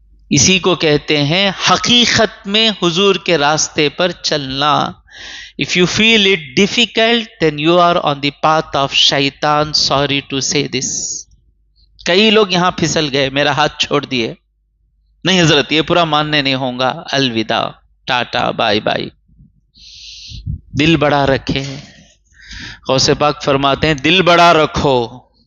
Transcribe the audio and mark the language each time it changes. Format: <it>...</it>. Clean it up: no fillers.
<ur>اسی کو کہتے ہیں حقیقت میں حضور کے راستے پر چلنا.</ur> <en>If you feel it difficult, then you are on the path of shaitan. Sorry to say this.</en> <ur>کئی لوگ یہاں پھسل گئے، میرا ہاتھ چھوڑ دیے. نہیں حضرت، یہ پورا ماننے نہیں ہوں گا. الوداع، ٹاٹا، بائی بائی. دل بڑا رکھے. غوث پاک فرماتے ہیں دل بڑا رکھو.</ur>